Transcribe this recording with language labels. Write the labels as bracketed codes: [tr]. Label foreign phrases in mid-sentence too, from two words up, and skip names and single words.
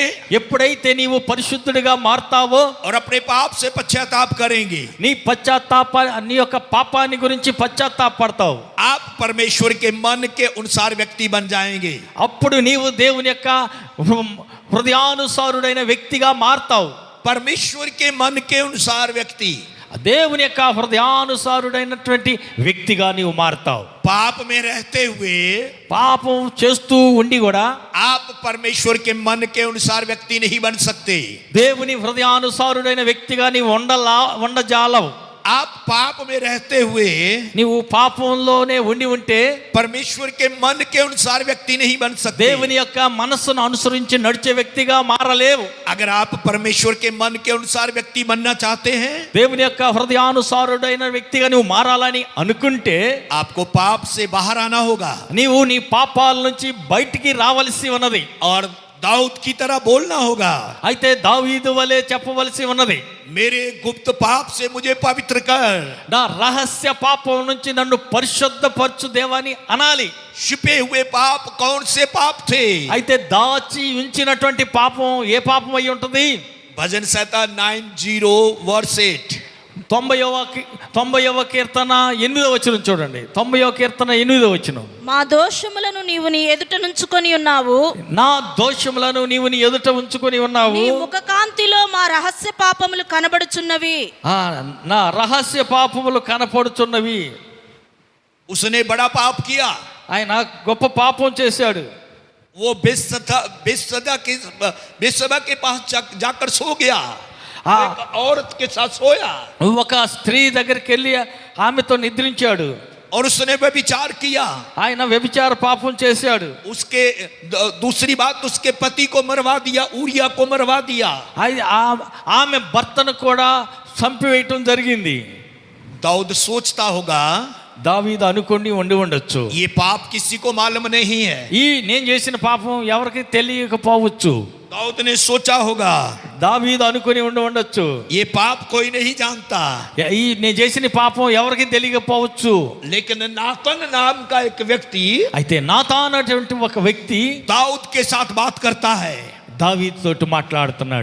[te] ఎప్పుడైతే నీవు పరిశుద్ధుడిగా మారతావో [hi] और अपने पाप से पश्चाताप करेंगे, [te] నీ యొక్క పాపాన్ని గురించి పశ్చాత్తాపడతావు. [hi] आप परमेश्वर के मन के अनुसार व्यक्ति बन जाएंगे। [te] అప్పుడు నీవు దేవుని యొక్క హృదయానుసారుడైన వ్యక్తిగా మారతావు. [hi] परमेश्वर के मन के अनुसार व्यक्ति, [te] దేవుని యొక్క హృదయానుసారుడైనటువంటి వ్యక్తిగా నీవు మారతావు. [hi] पाप में रहते हुए [te] పాపం చేస్తూ ఉండి కూడా [hi] आप परमेश्वर के मन के अनुसार व्यक्ति नहीं बन सकते। [te] దేవుని హృదయానుసారుడైన వ్యక్తిగా నీవు ఉండజాలవు. [hi] आप पाप में रहते हुए [te] నీవు పాపంలోనే ఉంటే [hi] परमेश्वर के मन के अनुसार व्यक्ति नहीं बन सकते। [te] దేవుని యొక్క మనస్సును అనుసరించి నడిచే వ్యక్తిగా మారలేవు. [hi] अगर आप परमेश्वर के मन के अनुसार व्यक्ति बनना चाहते हैं, [te] దేవుని యొక్క హృదయానుసారుడైన వ్యక్తిగా నువ్వు మారాలని అనుకుంటే [hi] आपको पाप से बाहर आना होगा [te] నీవు నీ పాపాల నుంచి బయటికి రావలసి ఉన్నది. [hi] और दाऊद की तरह बोलना होगा। [te] అయితే దావీదు వలె చెప్పవలసి ఉన్నది, [hi] मेरे गुप्त पाप से मुझे पवित्र कर। [te] నా రహస్య పాపం నుంచి నన్ను పరిశుద్ధపరచు దేవాని అనాలి. [hi] छिपे हुए पाप कौन से पाप थे? [te] అయితే దాచి ఉంచినటువంటి పాపం ఏ పాపం అయి ఉంటుంది? [hi] भजन संहिता 90 वर्स 8। [te] 90వ కీర్తన 8వ వచనం చూడండి. 90వ కీర్తన 8వ వచనం, మా దోషములను నీవు నీ ఎదుట నుంచుకొని ఉన్నావు, నా దోషములను నీవు నీ ఎదుట ఉంచుకొని ఉన్నావు, నీ ముఖకాంతిలో మా రహస్య పాపములు కనబడుచున్నవి. నా రహస్య పాపములు కనపడుచున్నవి. [hi] उसने बड़ा पाप किया। [te] ఆయన గొప్ప పాపం చేశాడు. [hi] वो बेसबा के पास जाकर सो गया। एक औरत के साथ सोया [te] ఒక స్త్రీ దగ్గరికి వెళ్ళి ఆమెతో నిద్రించాడు. [hi] और उसने व्यभिचार किया. [te] ఆయన వ్యభిచార పాపం చేశాడు. [hi] उसके दूसरी बात, उसके पति को मरवा दिया, ऊरिया को मरवा दिया. [te] ఆమె భర్తను కూడా చంపివేయటం జరిగింది. [hi] दाऊद सोचता होगा, [te] దావీదు అనుకొని ఉండి ఉండొచ్చు, [hi] ये पाप किसी को मालूम नहीं है. [te] ఈ నేను చేసిన పాపం ఎవరికి తెలియకపోవచ్చు. [hi] दाऊद ने सोचा होगा, [te] దావీదు అనుకొని ఉండి ఉండొచ్చు, [hi] ये पाप कोई नहीं जानता. [te] ఈ నేను చేసిన పాపం ఎవరికి తెలియకపోవచ్చు. [hi] लेकिन नातन नाम का एक व्यक्ति [te] అయితే నాతాన్ అనేటువంటి ఒక వ్యక్తి [hi] दाऊद के साथ बात करता है [te] దావీదు తోటి మాట్లాడుతున్నాడు.